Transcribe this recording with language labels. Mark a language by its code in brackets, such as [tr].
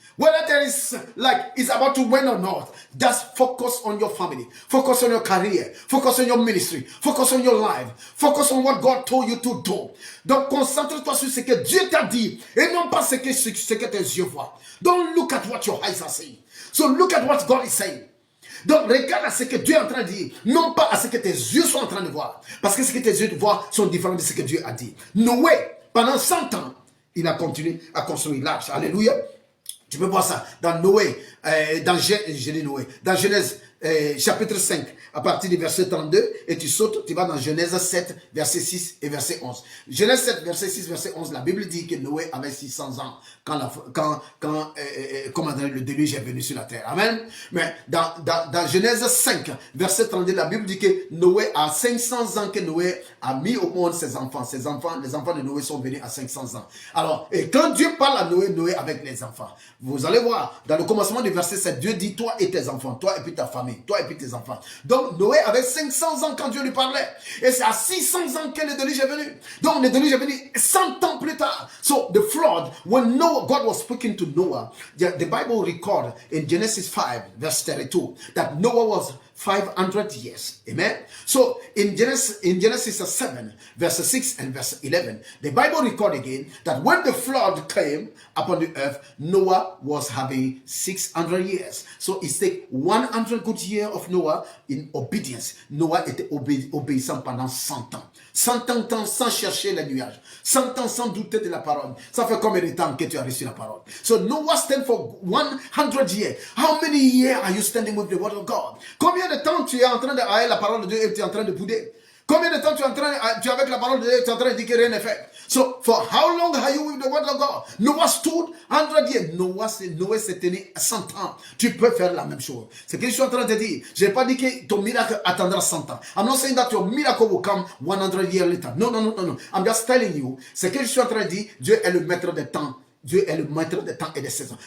[en] Whether there is like it's about to win or not, just focus on your family, focus on your career, focus on your ministry, focus on your life, focus on what God told you to do. [fr] Donc concentre-toi sur ce que Dieu t'a dit et non pas ce que tes yeux voient. [en] Don't look at what your eyes are saying. So look at what God is saying. [fr] Donc regarde à ce que Dieu est en train de dire, non pas à ce que tes yeux sont en train de voir, parce que ce que tes yeux voient sont différents de ce que Dieu a dit. Noé, pendant 100 ans, il a continué à construire l'arche. Alléluia. Tu peux voir ça dans Noé, dans Genèse chapitre 5, à partir du verset 32, et tu sautes, tu vas dans Genèse 7, verset 6 et verset 11. Genèse 7, verset 6, verset 11, la Bible dit que Noé avait 600 ans quand le déluge est venu sur la terre. Amen. Mais dans Genèse 5, verset 32, la Bible dit que Noé a 500 ans que Noé a mis au monde ses enfants. Les enfants de Noé sont venus à 500 ans. Alors, et quand Dieu parle à Noé, Noé avec les enfants. Vous allez voir, dans le commencement du verset 7, Dieu dit, toi et tes enfants, toi et puis ta famille, toi et puis tes enfants. Donc, Noé avait 500 ans quand Dieu lui parlait. Et c'est à 600 ans que le déluge est venu. Donc, le déluge est venu 100 ans plus tard. [en] So, the flood, when God was speaking to Noah, the Bible records in Genesis 5, verse 32, that Noah was 500 years. Amen. So in Genesis 7, verse 6 and verse 11, the Bible records again that when the flood came upon the earth, Noah was having 600 years. So it takes 100 good years of Noah in obedience. [fr] Noah était obéissant pendant 100 ans. 100 ans sans chercher les nuages. 100 ans sans douter de la parole. Ça fait combien de temps que tu as reçu la parole? [en] So Noah stand for 100 years. How many years are you standing with the word of God? [fr] Combien de temps tu es en train de haïr la parole de Dieu et tu es en train de bouder? Combien de temps tu es avec la parole de Dieu et tu es en train de dire que rien n'est fait? [en] So, for how long are you with the word of God? Noah stood 100 years. [fr] Noé s'est tenu 100 ans. Tu peux faire la même chose. C'est ce que je suis en train de te dire. Je n'ai pas dit que ton miracle attendra 100 ans. [en] I'm not saying that your miracle will come 100 years later. No. I'm just telling you. [fr] Ce que je suis en train de dire, Dieu est le maître des temps. Dieu est le maître des temps et des saisons.